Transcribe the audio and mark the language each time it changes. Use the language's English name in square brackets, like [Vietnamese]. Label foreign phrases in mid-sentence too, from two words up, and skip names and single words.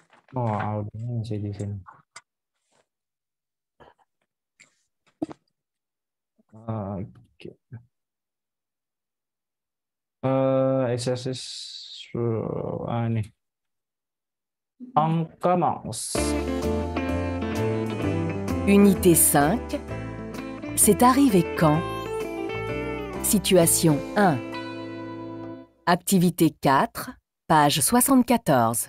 [Indonesian] Oh, audionya masih di sini. Oke. Exercise nih. [French] On commence. Unité 5. C'est arrivé quand? Situation 1. Activité 4, page 74.